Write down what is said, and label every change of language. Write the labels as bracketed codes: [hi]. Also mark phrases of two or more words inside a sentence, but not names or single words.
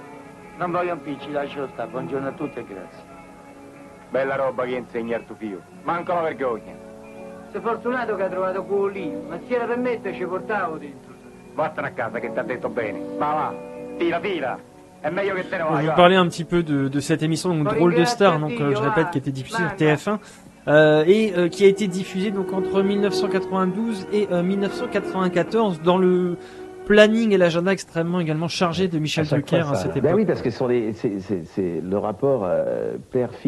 [it] Non voglio impicci, lascio stare. Buongiorno a tutti e grazie. Bella roba che insegna il tuo figlio. Manca la vergogna. Sei fortunato che hai trovato quello lì, ma se era per me te ci portavo dentro. Vattene a casa che ti ha detto bene. Va, tira, tira. È meglio che te ne [fr] Je [it] vai, [fr] vais [it] va. [fr] vous parler un petit peu de cette émission, donc Drôle de Star, donc je répète, qui était diffusée sur TF1 et qui a été diffusée donc entre 1992 et 1994 dans le planning et l'agenda extrêmement également chargé de Michel À chaque Drucker fois, à ça- cette Ben époque. oui, parce que c'est le rapport père-fils.